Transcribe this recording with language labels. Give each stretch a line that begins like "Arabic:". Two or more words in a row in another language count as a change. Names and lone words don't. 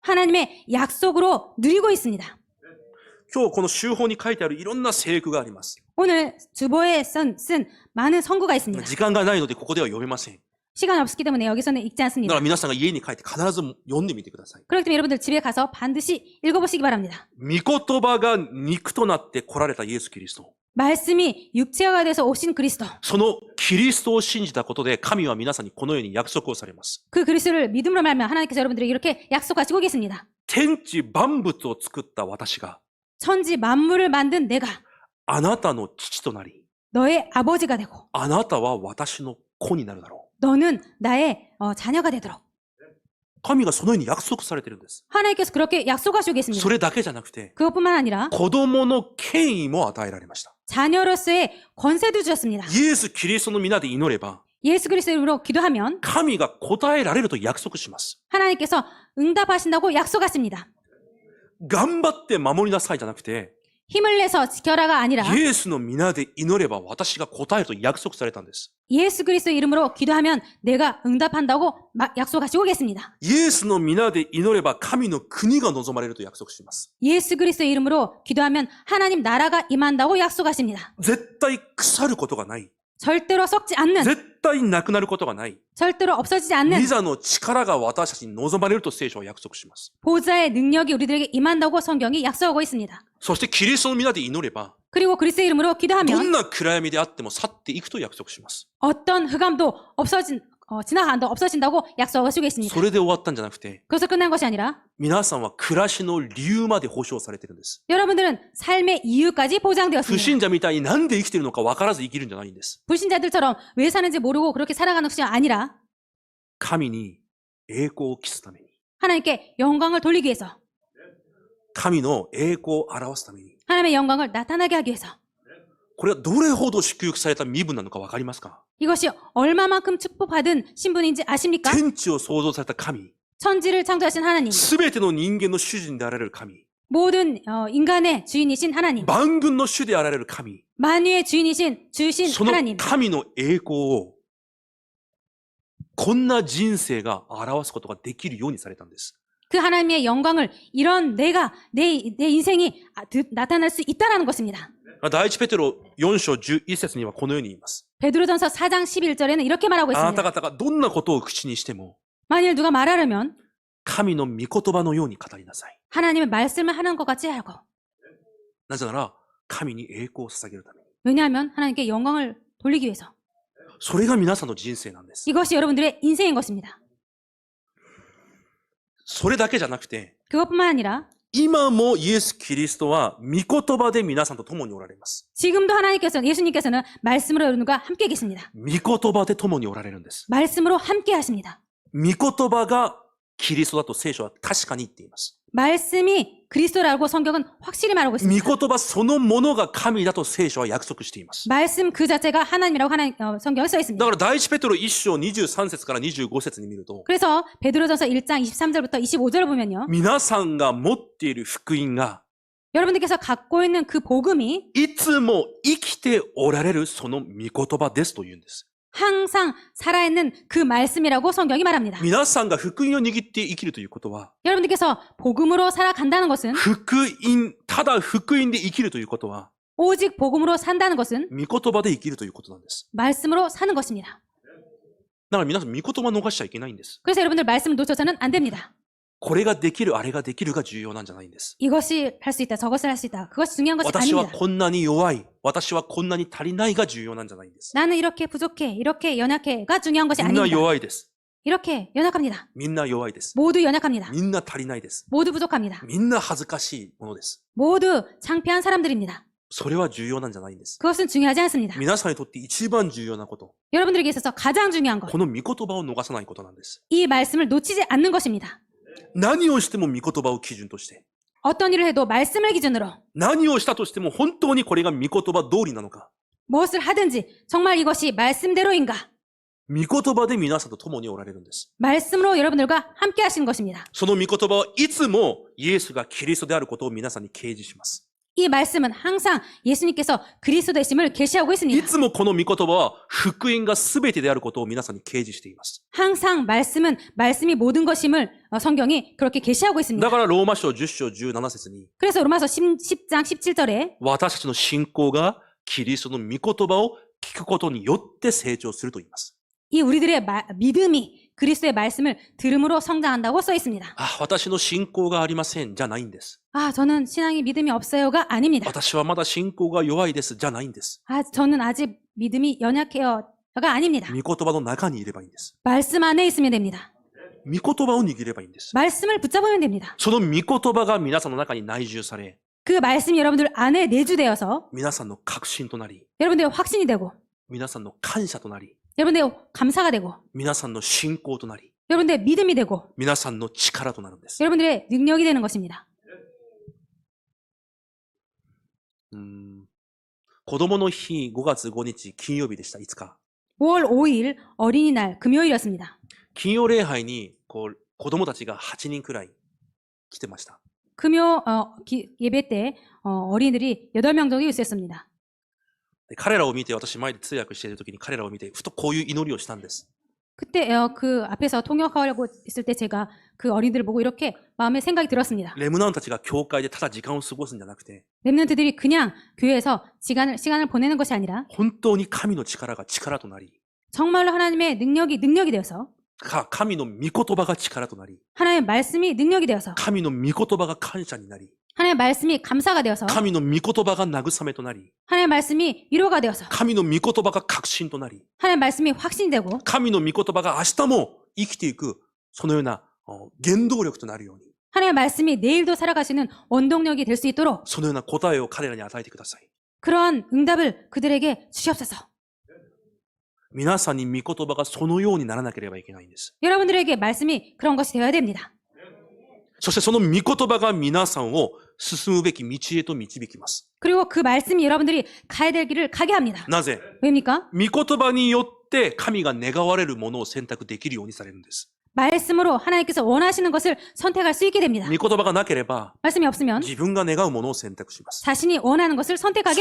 Korean: 하나님의 약속으로 누리고 있습니다.
Japanese: 今日この修法に書いてあるいろんな聖句があります。
Korean: 오늘 주보에 쓴 많은 성구가 있습니다.
Japanese: 時間がないのでここでは読めません。
Korean: 시간이 없기 때문에 여기서는 읽지
Japanese: だか
Korean: 않습니다.
Japanese: ら皆さんが家に帰って必ず読んでみてください。
Korean: 그렇기 때문에 여러분들 집에 가서 반드시 읽어보시기 바랍니다.
Japanese: 御言葉が肉となって来られたイエス・キリスト。
Korean: 말씀이 육체화가 돼서 오신 그리스도.
Japanese: そのキリストを信じたことで神は皆さんにこのように約束をされます。
Korean: 그 그리스도를 믿음으로 말하면 하나님께서 여러분들에게 이렇게 약속하시고 계십니다.
Japanese: 天地万物を作った私が
Korean: 천지 만물을 만든 내가
Japanese: あなたの父となり、
Korean: 너의 아버지가 되고
Japanese: あなたは私の子になるだろ
Korean: 너는 나의 자녀가 되도록
Japanese: う。神がそのように約束されているんです。
Korean: 하나님께서 그렇게 약속하시고 계십니다.
Japanese: それだけじゃなくて、
Korean: 그것뿐만 아니라
Japanese: 子供の権威も与えられました。
Korean: 자녀로서의 권세도 주셨습니다.
Japanese: イエス・キリストの皆で祈れば、
Korean: 예수 그리스도 이름으로 기도하면
Japanese: 神が答えられると約束します。
Korean: 하나님께서 응답하신다고 약속하십니다.
Japanese: 頑張って守りなさいじゃなくて、
Korean: 힘을 내서 지켜라가 아니라
Japanese: イエスの皆で祈れば私が答えると約束されたんです。
Korean: 예수 그리스도 이름으로 기도하면 내가 응답한다고 약속하시고 계십니다.
Japanese: イエスの皆で祈れば神の国が望まれると約束します。
Korean: 예수 그리스도 이름으로 기도하면 하나님 나라가 임한다고 약속하십니다.
Japanese: 絶対腐ることがない。
Korean: 절대로 썩지 않는,
Japanese: 絶対なくなることがない。
Korean: 절대로 없어지지 않는
Japanese: 御座の力が私たちに望まれると聖書は約束します。
Korean: 보좌의 능력이 우리들에게 임한다고 성경이 약속하고 있습니다.
Japanese: そしてキリストの皆で祈れば、
Korean: 그리고 그리스도 이름으로
Japanese: どん
Korean: 기도하면
Japanese: な暗闇であっても去っていくと約束します。
Korean: 어떤 흑암도 없어진다고 약속하시고 계십니다.
Japanese: それで終わったんじゃなくて、
Korean: 그래서 끝난 것이 아니라
Japanese: 皆さんは暮らしの理由まで保証されてるんです。
Korean: 여러분들은 삶의 이유까지
Japanese: 不
Korean: 보장되었습니다.
Japanese: 信者みたいになんで生きてるのか分からず生きるんじゃないんです。
Korean: 불신자들처럼 왜 사는지 모르고 그렇게 살아가는 것이 아니라
Japanese: 神に栄光を期すために、
Korean: 하나님께 영광을 돌리기 위해서,
Japanese: 神の栄光を表すために、
Korean: 하나님의 영광을 나타나게 하기 위해서,
Japanese: これはどれほど祝福された身分なのか分かりますか？
Korean: 이것이 얼마만큼 축복받은 신분인지 아십니까?
Japanese: 天地を創造された神、
Korean: 천지를 창조하신 하나님,
Japanese: すべての人間の主人であられる神、
Korean: 모든 인간의 주인이신 하나님,
Japanese: 万軍の主であられる神、
Korean: 만유의 주인이신 주신
Japanese: その
Korean: 하나님,
Japanese: 神の栄光を、こんな人生が表すことができるようにされたんです。
Korean: 그 하나님의 영광을 이런 내 인생이 나타날 수 있다라는 것입니다.
Japanese: 第一ペテロ4章11節にはこのように言います。
Korean: 베드로전서 4장 11절에는 이렇게 말하고
Japanese: あなた
Korean: 있습니다.
Japanese: 方がどんなことを口にしても、
Korean: 만일 누가 말하려면
Japanese: 神の御言葉のように語りなさい。
Korean: 하나님의 말씀을 하는 것 같이 하고,
Japanese: なぜなら、神に栄光を捧げるために。
Korean: 왜냐하면 하나님께 영광을 돌리기 위해서.
Japanese: それが皆さんの人生なんです。
Korean: 이것이 여러분들의 인생인 것입니다.
Japanese: それだけじゃなくて、
Korean: 그것뿐만 아니라
Japanese: 今もイエス・キリストは御言葉で皆さんと共におられます。
Korean: 지금도 예수님께서는 말씀으로 여러분과 함께 계십니다.
Japanese: 御言葉で共におられるんです。
Korean: 말씀으로 함께 하십니다.
Japanese: 御言葉がキリストだと聖書は確かに言っています。
Korean: 말씀이 그리스도라고 성경은 확실히 말하고
Japanese: 御
Korean: 있습니다.
Japanese: 言葉そのものが神だと聖書は約束しています。
Korean: 말씀 그 자체가 하나님이라고 성경에 써
Japanese: だ
Korean: 있습니다.
Japanese: から第一ペテロ1章23節から25節に見ると、
Korean: 그래서 베드로전서 1장 23절부터 25절을 보면요.
Japanese: 皆さんが持っている福音が
Korean: 여러분들께서 갖고 있는 그 복음이
Japanese: いつも生きておられるその御言葉ですと言うんです。
Korean: 항상 살아있는 그 말씀이라고 성경이 말합니다.
Japanese: 皆さんが福音を握って生きるということは、
Korean: 여러분들께서 복음으로 살아간다는 것은,
Japanese: 福音、ただ福音で生きるということは、
Korean: 오직 복음으로 산다는 것은
Japanese: 御言葉で生きるということなんです。
Korean: 말씀으로 사는 것입니다.
Japanese: だから皆さん、御言葉逃しちゃいけないんです。
Korean: 그래서 여러분들 말씀을 놓쳐서는 안 됩니다.
Japanese: これができる、あれができるが重要なんじゃないんです。
Korean: 이것이 할 수 있다, 저것을 할 수 있다. 그것이 중요한 것이
Japanese: 私は
Korean: 아닙니다.
Japanese: こんなに弱い、私はこんなに足りないが重要なんじゃないんです。
Korean: 나는 이렇게 부족해, 이렇게 연약해가 중요한 것이
Japanese: みんな
Korean: 아닙니다.
Japanese: 弱いです。
Korean: 이렇게 연약합니다.
Japanese: みんな弱いです。
Korean: 모두 연약합니다.
Japanese: みんな足りないです。
Korean: 모두 부족합니다.
Japanese: みんな恥ずかしいものです。
Korean: 모두 창피한 사람들입니다.
Japanese: それは重要なんじゃないんです。
Korean: 그것은 중요하지 않습니다.
Japanese: 皆さんにとって一番重要なこと、
Korean: 여러분들에게 있어서 가장 중요한 것,
Japanese: この御言葉を逃さないことなんです。
Korean: 이 말씀을 놓치지 않는 것입니다.
Japanese: 何をしても御言葉を基準として、
Korean: 어떤 일을 해도 말씀을 기준으로
Japanese: 何をしたとしても本当にこれが御言葉通りなのか、
Korean: 무엇을 하든지 정말 이것이 말씀대로인가?
Japanese: 御言葉で皆さんと共におられるんです。
Korean: 말씀으로 여러분들과 함께 하시는 것입니다.
Japanese: その御言葉はいつもイエスがキリストであることを皆さんに掲示します。
Korean: 이 말씀은 항상 예수님께서 그리스도이심을 계시하고
Japanese: い
Korean: 있습니다.
Japanese: つもこの御言葉は福音が全てであることを皆さんに掲示しています。
Korean: 항상 말씀이 모든 것임을 성경이 그렇게 계시하고
Japanese: だ
Korean: 있습니다.
Japanese: からローマ書10章17節に
Korean: 그래서 로마서 10장 17절에
Japanese: 私たちの信仰がキリストの御言葉を聞くことによって成長すると言います。
Korean: 이 우리들의 믿음이 그리스도의 말씀을 들음으로 성장한다고 써 있습니다.
Japanese: あ、私の信仰がありませんじゃないんです。
Korean: 저는 신앙이 믿음이 없어요가 아닙니다.
Japanese: 私はまだ信仰が弱いですじゃないんです。
Korean: 저는 아직 믿음이 연약해요가 아닙니다.
Japanese: 御言葉の中にいればいいんです。
Korean: 말씀 안에 있으면 됩니다.
Japanese: 御言葉を握ればいいんです。
Korean: 말씀을 붙잡으면 됩니다.
Japanese: その御言葉が皆さんの中に内住され、
Korean: 그 말씀이 여러분들 안에 내주되어서
Japanese: 皆さんの確信となり、
Korean: 여러분들의 확신이 되고
Japanese: 皆さんの感謝となり、
Korean: 여러분들의 감사가 되고
Japanese: 皆さんの信仰となり、
Korean: 여러분들의 믿음이 되고
Japanese: 皆さんの力となるんです。
Korean: 여러분들의 능력이 되는 것입니다.
Japanese: 子供の日5月5日金曜日でした。いつか。
Korean: 5월 5일 어린이날 금요일이었습니다.
Japanese: 金曜礼拝に子供たちが8人くらい来てました。
Korean: 금요 예배 때 어린이들이 8명 정도 있었습니다.
Japanese: で彼らを見て、私前で通訳している時に彼らを見て、ふとこういう祈りをしたんです。
Korean: 그때 그 앞에서 통역하려고 있을 때 제가 그 어린이들을 보고 이렇게 마음에 생각이 들었습니다.
Japanese: レムナンたちが教会でただ時間を過ごすんじゃなくて、
Korean: 렘넌트들이 그냥 교회에서 시간을 보내는 것이 아니라
Japanese: 本当に神の力が力となり、
Korean: 정말로 하나님의 능력이 되어서
Japanese: 神の御言葉が力となり、
Korean: 하나님의 말씀이 능력이 되어서
Japanese: 神の御言葉が感謝になり、
Korean: 하나님의 말씀이 감사가 되어서
Japanese: 神の御言葉が慰めとなり、
Korean: 하나님의 말씀이 위로가 되어서
Japanese: 神の御言葉が確信となり、
Korean: 하나님의 말씀이 확신이 되고
Japanese: 神の御言葉が明日も生きていく、そのような原動力となるように、
Korean: 하나님의 말씀이 내일도 살아가시는 원동력이 될 수 있도록
Japanese: そのような答えを彼らに与えてください。
Korean: 그러한 응답을 그들에게 주시옵소서.
Japanese: 皆さんに御言葉がそのようにならなければいけないんです。
Korean: 여러분들에게 말씀이 그런 것이 되어야 됩니다.
Japanese: そしてその御言葉が皆さんを進むべき道へと導きます。
Korean: 그리고 그 말씀이 여러분들이 가야 될 길을 가게 합니다.
Japanese: なぜ？
Korean: 왜입니까?
Japanese: 御言葉によって神が願われるものを選択できるようにされるんです。
Korean: 말씀으로 하나님께서 원하시는 것을 선택할 수 있게 됩니다.
Japanese: 御言葉がなければ
Korean: 말씀이 없으면
Japanese: 自分が願うものを選択します。
Korean: 자신이 원하는 것을 선택하게